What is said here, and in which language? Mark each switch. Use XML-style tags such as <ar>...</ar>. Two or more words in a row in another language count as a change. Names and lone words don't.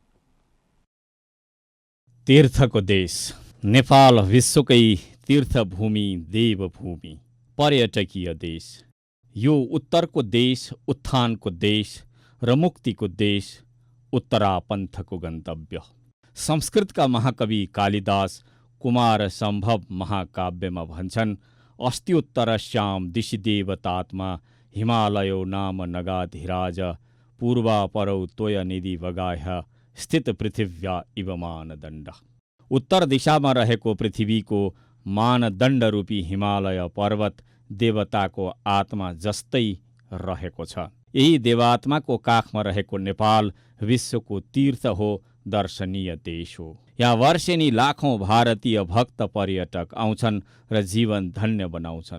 <ne>तीर्थको देश नेपाल विश्वकै तीर्थभूमि, देवभूमि, पर्यटकीय देश। यो उत्तरको देश, उत्थानको देश र मुक्तिको देश, उत्तरापन्थको गन्तव्य। संस्कृतका महाकवि कालिदास कुमार सम्भव महाकाव्यमा भन्छन्,</ne> <sa>अस्त्युत्तरस्यां दिशि देवतात्मा हिमालयो नाम नगाधिराज पूर्वापरौ त्वयनिधि वगाह्य स्थित पृथिव्या इव मानदण्ड।</sa> <ne>उत्तर दिशामा रहेको पृथ्वीको मानदण्डरूपी हिमालय पर्वत देवताको आत्मा जस्तै रहेको छ। यही देवात्माको काखमा रहेको नेपाल विश्वको तीर्थ हो, दर्शनीय देश हो। यहाँ वर्षेनी लाखौं भारतीय भक्त पर्यटक आउँछन् र जीवन धन्य बनाउँछन्।</ne>